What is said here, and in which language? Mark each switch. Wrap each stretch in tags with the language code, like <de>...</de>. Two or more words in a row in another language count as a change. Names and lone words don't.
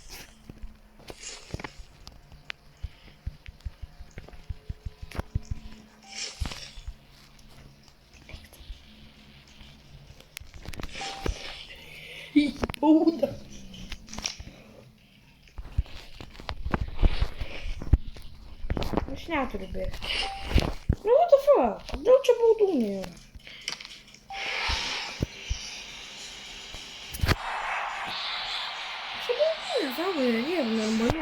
<lt>Bauda. Aš neturiu bėgti. Nu,</lt> <en>what the fuck?</en> <lt>Kodėl čia baudų nėra? Čia baudų nesąmonė, nėra normaliai.</lt>